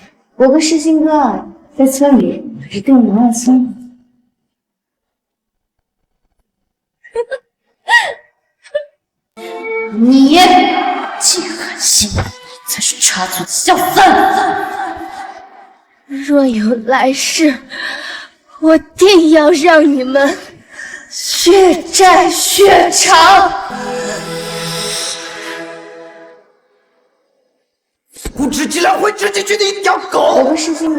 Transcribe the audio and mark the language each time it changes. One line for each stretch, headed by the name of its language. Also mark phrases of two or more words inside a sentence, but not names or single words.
Chinese: 我跟世新哥啊在村裡是訂馬拉松。你既狠心才是插足的小三。若有來世，我定要讓你們血債血償。呼之即來揮之即去的一條狗！我跟世新哥